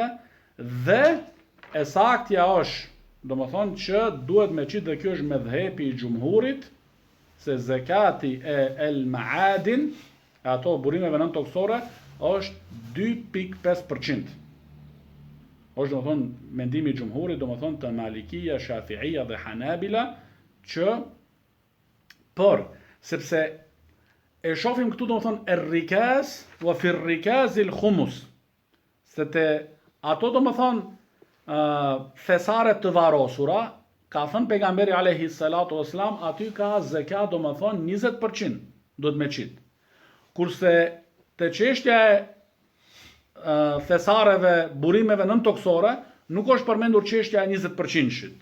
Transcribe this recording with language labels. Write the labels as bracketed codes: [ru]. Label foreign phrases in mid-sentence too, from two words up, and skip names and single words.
[sq] Dhe e saktja është domethënë që duhet me qitë, dhe kjo është medhhepi i xhumhurit, se zekati e [ar] المعادن, [sq] ato burimeve nëntoksore, është 2.5%. Është domethënë mendimi i xhumhurit, domethënë të Malikia, Shafi'ia dhe Hanabila, që sepse e shohim këtu domethënë [ar] الركاز وفي الركاز الخمس. [sq] Se te ato domethënë thesaret të varrosura, ka thënë pejgamberi [ar] عليه الصلاة والسلام, [sq] aty ka zekat domethënë 20% duhet me qit. Kurse te çështja e thesareve, burimeve nëntoksore, nuk është përmendur çështja e 20%-shit.